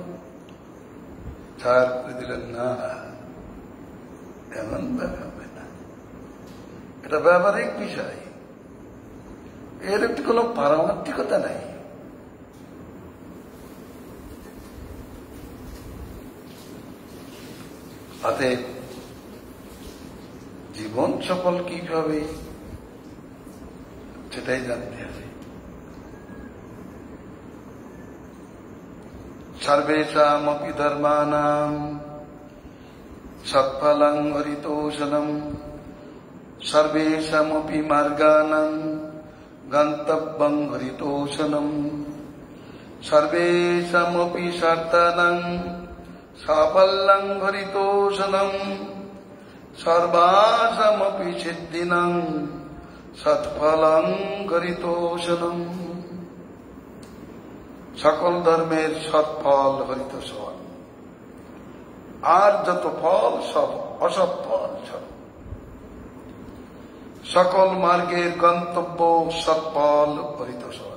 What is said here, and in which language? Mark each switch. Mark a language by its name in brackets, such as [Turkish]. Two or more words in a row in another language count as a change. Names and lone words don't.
[Bangla] ছাড় করে দিলেন, না এমন ভাবে হবে না, এটা ব্যবহারিক বিষয়, এর একটি কোন পারমার্থিকতা নাই। অতএব জীবন সফল কিভাবে সেটাই জানতে হবে। [Sanskrit] সর্বেষামপি ধর্মানাং সৎফলং হরিতোষণম সর্বেষামপি মার্গানাং গন্তব্যং হরিতোষণম সর্বেষামপি স্বার্থানাং সাফল্যং হরিতোষণম সর্বাসামপি সিদ্ধিনাং সৎফলং হরিতোষণম। [Bangla] সকল ধর্মের সৎফল হরিতোষণ, আর যত ফল সব অসৎ ফল। সকল মার্গের গন্তব্য সৎফল হরিতোষণ।